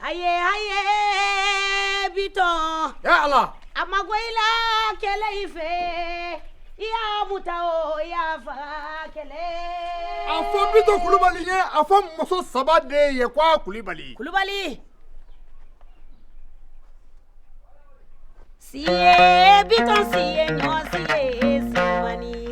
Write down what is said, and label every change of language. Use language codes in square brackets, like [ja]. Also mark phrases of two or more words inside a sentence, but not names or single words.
[bm] Aye, Biton. Ya Allah. A ma bɔ i la kɛlɛ i fɛ. I y'a muta o, i y'a faga kɛlɛ. A fɔ Biton Kulubali ye, a fɔ muso 3 de ye quoi Kulubali. Kulubali. Siye Biton siye ɲɔ siye simani.